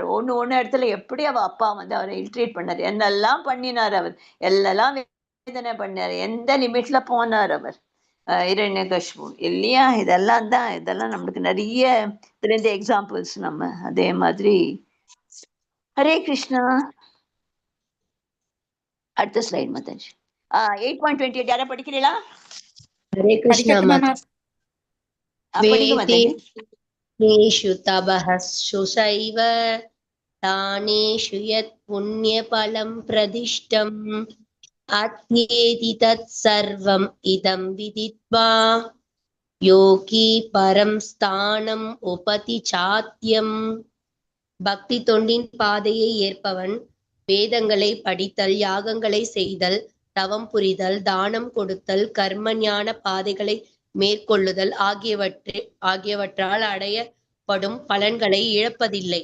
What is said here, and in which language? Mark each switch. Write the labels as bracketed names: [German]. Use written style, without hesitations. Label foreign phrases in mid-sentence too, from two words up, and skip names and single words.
[Tamil] ஒண்ணு இடத்துல எப்படி அவ அப்பா வந்து அவரை இல்ட்ரீட் பண்ணாரு, என்னெல்லாம் பண்ணினார் அவர், எல்லாம் வேதனை பண்ணாரு, எந்த லிமிட்ல போனார் அவர். இரண்யகசிபு இல்லையா? இதெல்லாம் நம்மளுக்கு நிறைய தெரிஞ்ச எக்ஸாம்பிள்ஸ். நம்ம அதே மாதிரி ஹரே கிருஷ்ணா. அடுத்த ஸ்லைட் மாதாஜி. 8.28 யாரா படிக்கிறீங்களா? [Hindi] हरे कृष्णा माता। [Tamil] படிங்க மாதாஜி. [Sanskrit] वेदेषु तपः सुसैव दानेषु यत् पुण्यफलं प्रदिष्टम् अध्येति तत् सर्वम् इदं विदित्वा योगी परं स्थानम् उपति चात्यम्. [Tamil] பக்தி தொண்டின் பாதையை ஏற்பவன் வேதங்களை படித்தல், யாகங்களை செய்தல், தவம் புரிதல், தானம் கொடுத்தல், கர்ம ஞான பாதைகளை மேற்கொள்ளுதல் ஆகியவற்றால் அடையப்படும் பலன்களை இழப்பதில்லை.